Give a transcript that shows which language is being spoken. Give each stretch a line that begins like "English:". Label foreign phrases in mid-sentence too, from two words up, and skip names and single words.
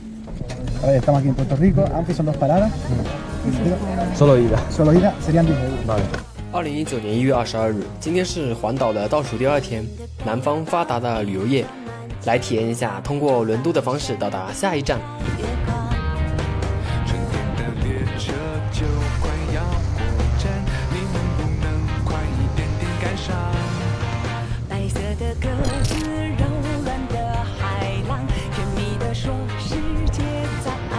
Spanish: A ver, estamos aquí en Puerto Rico, aunque son 2 paradas. Solo ida. Solo ida serían 10 euros. Vale。
Chinese: 2019 年1月22日，今天是环岛的倒数第2天，南方发达的旅游业，来体验一下通过轮渡的方式到达下一站。白色的鸽子，柔软的海浪，甜蜜地说世界早安。